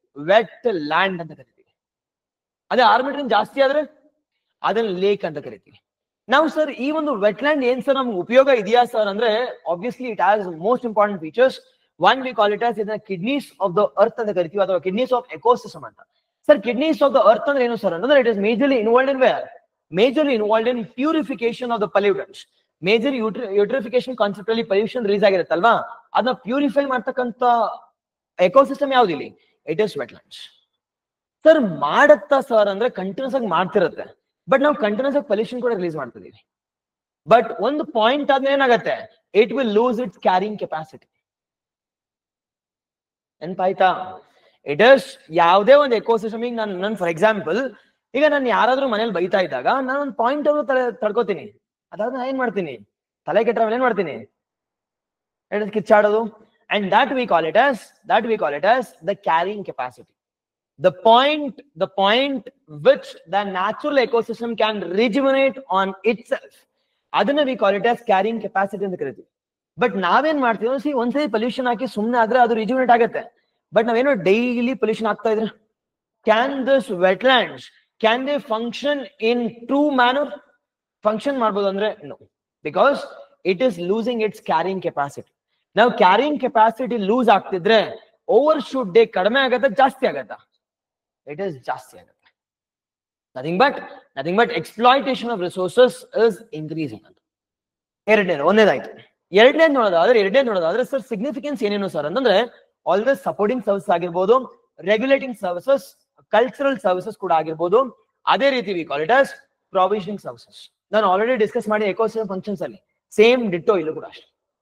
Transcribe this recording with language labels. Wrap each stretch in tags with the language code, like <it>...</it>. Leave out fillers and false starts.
<kn>Vet land ಅಂತ ಕರಿತೀವಿ. ಅದೇ 6 ಮೀಟರ್ ಜಾಸ್ತಿ ಆದ್ರೆ ಅದನ್ನ ಲೇಕ್ ಅಂತ ಕರಿತೀವಿ ನಾವು. ಸರ್ ಈ ಒಂದು ವೆಟ್ ಲ್ಯಾಂಡ್ ಏನ್ ಸರ್ ನಮ್ಗೆ ಉಪಯೋಗ ಇದೆಯಾ ಸರ್ ಅಂದ್ರೆ,</kn> <en>Obviously it has most important features. One we call it as ಇದನ್ನ kidneys of the earth</en> <kn>ಅಂತ ಕರಿತೀವಿ, ಅಥವಾ</kn> <en>Kidneys of ecosystem ಅಂತ. Sir kidneys of the earth</en> <kn>ಅಂದ್ರೆ ಏನು ಸರ್ ಅಂದ್ರೆ,</kn> <en>It is majorly involved in where? Majorly involved in purification of the pollutants.</en> <kn>Major eutrophication concept ಅಲ್ಲಿ pollution release ಆಗಿರುತ್ತಲ್ವಾ, ಅದನ್ನ purify ಮಾಡ್ತಕ್ಕಂತ ecosystem ಯಾವ್ದಿಲ್ಲಿ?</kn> <en>It is wetlands.</en> <kn>Sir ಮಾಡತ್ತಾ sir ಅಂದ್ರೆ continuous ಆಗಿ ಮಾಡ್ತಿರುತ್ತೆ, but ನಾವು continuous ಆಗಿ ಪೊಲ್ಯೂಷನ್ ಕೂಡ ರಿಲೀಸ್ ಮಾಡ್ತಿದೀವಿ.</kn> <en>but</en> <kn>ಒಂದು ಪಾಯಿಂಟ್ ಆದ್ಮೇಲೆ ಏನಾಗತ್ತೆ?</kn> <en>It will lose its carrying capacity.</en> <kn>ನೆನ್ಪಾಯ್ತಾ? It is ಯಾವುದೇ ಒಂದು ಎಕೋಸಿಸ್ಟಮ್. ಈಗ ನಾನು ಫಾರ್ ಎಕ್ಸಾಂಪಲ್, ಈಗ ನಾನು ಯಾರಾದ್ರೂ ಮನೇಲಿ ಬೈತಾ ಇದ್ದಾಗ ನಾನು ಒಂದು ಪಾಯಿಂಟ್ ಅವರು ತಡ್ಕೋತೀನಿ. ಅದಾದ ನಾನು ಏನ್ ಮಾಡ್ತೀನಿ? ತಲೆ ಕೆಟ್ಟ ಏನ್ ಮಾಡ್ತೀನಿ? ಕಿಚ್ಚಾಡೋದು.</kn> <en>And that we call it as the carrying capacity. The point which the natural ecosystem can rejuvenate on itself. ಅದನ್ನ we call it as carrying capacity</en> <kn>ಅಂತ ಕರಿತೀವಿ. ಬಟ್ ನಾವೇನ್ ಮಾಡ್ತೀವಿ? ಒಂದ್ಸರಿ ಪೊಲ್ಯೂಷನ್ ಹಾಕಿ ಸುಮ್ನೆ ಆದ್ರೆ ಅದು ರಿಜುವಿನೇಟ್ ಆಗತ್ತೆ.</kn> <en>but</en> <kn>ನಾವೇನೋ ಡೈಲಿ ಪೊಲ್ಯೂಷನ್ ಆಗ್ತಾ ಇದ್ರೆ,</kn> <en>can this wetlands, can they function in true manner? Function</en> <kn>ಮಾಡ್ಬೋದು ಅಂದ್ರೆ</kn> <en>no, because it is losing its carrying capacity.</en> <kn>ನಾವು carrying capacity ಲೂಸ್ ಆಗ್ತಿದ್ರೆ ಓವರ್ ಶೂಟ್ ಡೇ ಕಡಿಮೆ ಆಗತ್ತಾ ಜಾಸ್ತಿ ಆಗತ್ತಾ? ಇಟ್ ಇಸ್ ಜಾಸ್ತಿ ಆಗತ್ತೆ.</kn> <en>nothing but exploitation of resources is increasing ಅಂತ.</en> <kn>ಒಂದೇದಾಯ್ತು. ಎರಡನೇದು ನೋಡೋದಾದ್ರೆ ಸರ್ ಸಿಗ್ನಿಫಿಕೆನ್ಸ್ ಏನೇನು ಸರ್ ಅಂತಂದ್ರೆ, ಆಲ್ವೇಸ್ ಸಪೋರ್ಟಿಂಗ್ ಸರ್ವಿಸ್ ಆಗಿರ್ಬೋದು, ರೆಗ್ಯುಲೇಟಿಂಗ್ ಸರ್ವಿಸಸ್, ಕಲ್ಚರಲ್ ಸರ್ವಿಸಸ್ ಕೂಡ ಆಗಿರ್ಬೋದು. ಅದೇ ರೀತಿ</kn> <en>We call it as provisioning services.</en> <kn>ನಾನು ಆಲ್ರೆಡಿ ಡಿಸ್ಕಸ್ ಮಾಡಿ ಎಕೋಸಿಸ್ಟಮ್ ಫಂಕ್ಷನ್ಸ್ ಅಲ್ಲಿ ಸೇಮ್ ಡಿಟ್ಟೋ ಇಲ್ಲೂ ಕೂಡ ಅಷ್ಟೇ.</kn>